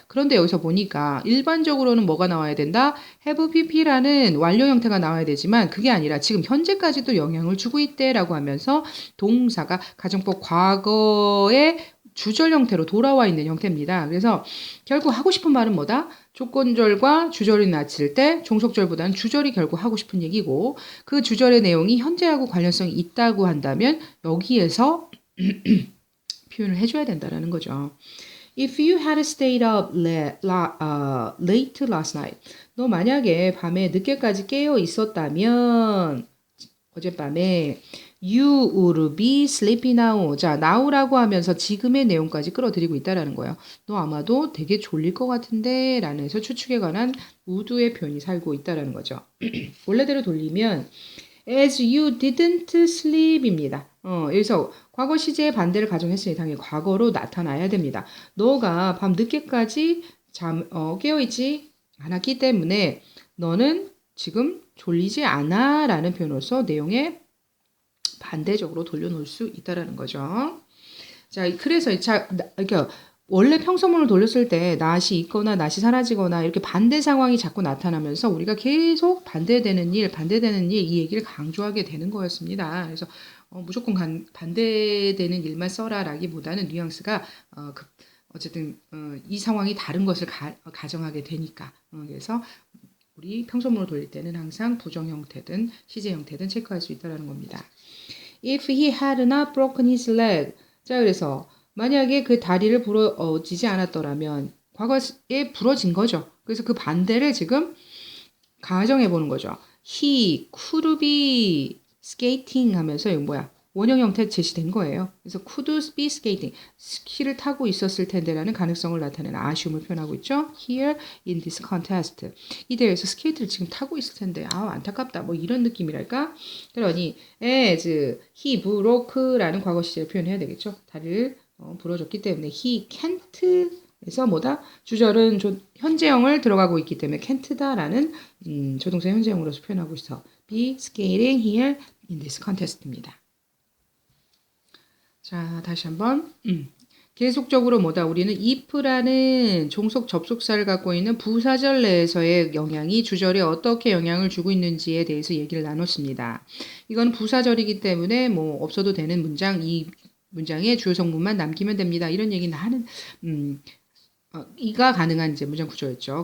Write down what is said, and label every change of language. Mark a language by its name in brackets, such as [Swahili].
[Korean] 그런데 여기서 보니까 일반적으로는 뭐가 나와야 된다? have pp라는 완료 형태가 나와야 되지만 그게 아니라 지금 현재까지도 영향을 주고 있대라고 하면서 동사가 가정법 과거의 주절 형태로 돌아와 있는 형태입니다. 그래서 결국 하고 싶은 말은 뭐다? 조건절과 주절이 놨을 때 종속절보다는 주절이 결국 하고 싶은 얘기고 그 주절의 내용이 현재하고 관련성이 있다고 한다면 여기에서 표현을 해줘야 된다는 거죠. [English] If you had stayed up late last night, [Korean] 너 만약에 밤에 늦게까지 깨어 있었다면 어젯밤에 [English] You would be sleepy now. [Korean] 자, now라고 하면서 지금의 내용까지 끌어들이고 있다라는 거예요. 너 아마도 되게 졸릴 것 같은데 라는 해서 추측에 관한 would의 표현이 살고 있다라는 거죠. 원래대로 돌리면 [English] as you didn't sleep [Korean] 입니다. 여기서 과거 시제의 반대를 가정했으니 당연히 과거로 나타나야 됩니다. 너가 밤 늦게까지 깨어있지 않았기 때문에 너는 지금 졸리지 않아 라는 표현으로서 내용에 반대적으로 돌려놓을 수 있다라는 거죠. 자, 그래서 이렇게 원래 평서문을 돌렸을 때 낫이 있거나 낫이 사라지거나 이렇게 반대 상황이 자꾸 나타나면서 우리가 계속 반대되는 일 이 얘기를 강조하게 되는 거였습니다. 그래서 무조건 반대되는 일만 써라라기보다는 뉘앙스가 어쨌든 이 상황이 다른 것을 가정하게 되니까 그래서 우리 평소문을 돌릴 때는 항상 부정 형태든 시제 형태든 체크할 수 있다는 겁니다. [English] If he had not broken his leg. [Korean] 자, 그래서 만약에 그 다리를 부러지지 않았더라면 과거에 부러진 거죠. 그래서 그 반대를 지금 가정해 보는 거죠. [English] He could be skating [Korean] 하면서 이거 원형 형태 제시된 거예요. 그래서 [English] could be skating. [Korean] 스키를 타고 있었을 텐데라는 가능성을 나타내는 아쉬움을 표현하고 있죠. [English] Here in this contest. [Korean] 이 대회에서 스케이트를 지금 타고 있을 텐데 안타깝다. 이런 느낌이랄까? 그러니 [English] as he broke [Korean] 라는 과거 시제를 표현해야 되겠죠. 다리를 부러졌기 때문에 [English] he can't [Korean] 그래서 주절은 현재형을 들어가고 있기 때문에 can't다라는 조동사 현재형으로서 표현하고 있어. [English] be skating here in this contest입니다. [Korean] 자, 다시 한번. 계속적으로 뭐다? 우리는 if라는 종속 접속사를 갖고 있는 부사절 내에서의 영향이 주절에 어떻게 영향을 주고 있는지에 대해서 얘기를 나눴습니다. 이건 부사절이기 때문에 뭐 없어도 되는 문장, 이 문장에 주요 성분만 남기면 됩니다. 이런 얘기는 하는 이가 가능한 이제 문장 구조였죠.